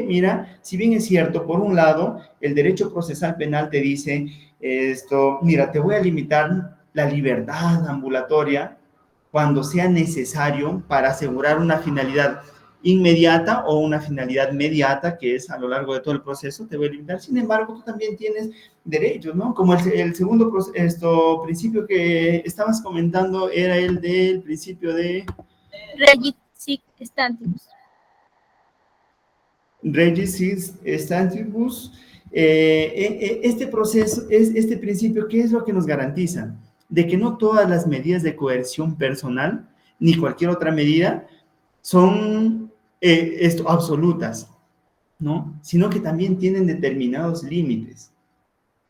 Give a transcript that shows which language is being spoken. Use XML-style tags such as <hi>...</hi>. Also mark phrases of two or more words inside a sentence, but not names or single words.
<es>Mira, si bien es cierto, por un lado, el derecho procesal penal te dice, mira, te voy a limitar la libertad ambulatoria cuando sea necesario para asegurar una finalidad inmediata o una finalidad mediata, que es a lo largo de todo el proceso, te voy a limitar. Sin embargo, tú también tienes derechos, ¿no? Como el segundo principio que estabas comentando era el del principio de...</es> <la>Regit sic stantibus. Regis sic stantibus.</la> <es>Este proceso, este principio, ¿qué es lo que nos garantiza? De que no todas las medidas de coerción personal, ni cualquier otra medida, son absolutas, ¿no? Sino que también tienen determinados límites.</es>